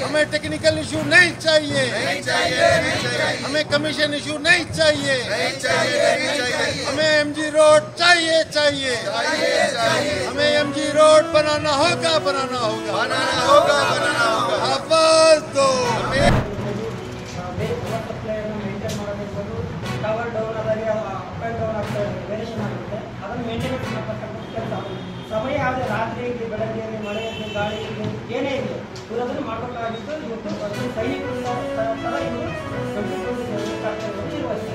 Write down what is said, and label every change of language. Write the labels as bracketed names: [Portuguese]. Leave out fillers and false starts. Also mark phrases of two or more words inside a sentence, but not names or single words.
[Hindi] हमें [English] technical issue [Hindi] नहीं चाहिए, नहीं चाहिए, नहीं चाहिए। हमें [English] commission issue [Hindi] नहीं चाहिए, नहीं चाहिए, नहीं चाहिए। हमें MG रोड चाहिए, चाहिए, चाहिए। हमें MG रोड बनाना होगा, बनाना होगा, बनाना होगा, बनाना होगा। आवाज दो। [Kannada] ಮೇಂಟೈನ್ ಮಾಡೋದಿರ್ಬೋದು, [English] tower down [Kannada] ಆದಾಗ [English] up and down [Kannada] ಆಗ್ತಾ ವೇರಿಯೇಷನ್ ಆಗುತ್ತೆ, ಅದನ್ನು ಮೇಂಟೈನ್ ಮಾಡ್ತಕ್ಕಂಥ ಕೆಲಸ ಸಮಯ ಯಾವುದೇ ರಾತ್ರಿಯಲ್ಲಿ ಬೆಳಗ್ಗೆಯಲ್ಲಿ ಮಳೆಯಲ್ಲಿ ಗಾಳಿಯಲ್ಲಿ ಏನೇ ಇದೆ ಇರೋದನ್ನು ಮಾಡಬೇಕಾಗಿದ್ದು ಇವತ್ತು ಒಂದು ಸೈನಿಕರಿಂದ ಥರ ಇವರು ಕರ್ತವ್ಯವನ್ನು ನಿರ್ವಹಿಸ್ತಾರೆ.